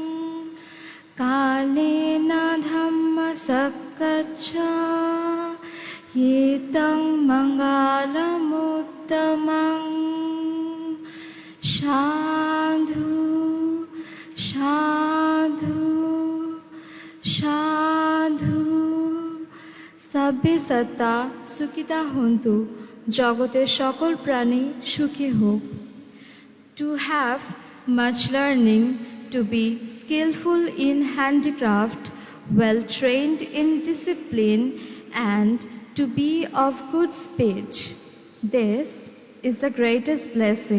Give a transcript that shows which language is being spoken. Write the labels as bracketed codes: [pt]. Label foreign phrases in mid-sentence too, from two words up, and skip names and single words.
[pi] Kalena dhamma sakkacca, Yetaṃ mangalamuttamam, Sadhu, sadhu, sadhu. Sabbe satta sukhita hontu, [bn] জগতের সকল প্রাণী সুখী হোক. [en] To have much learning, to be skillful in handicraft, well trained in discipline, and to be of good speech. This is the greatest blessing.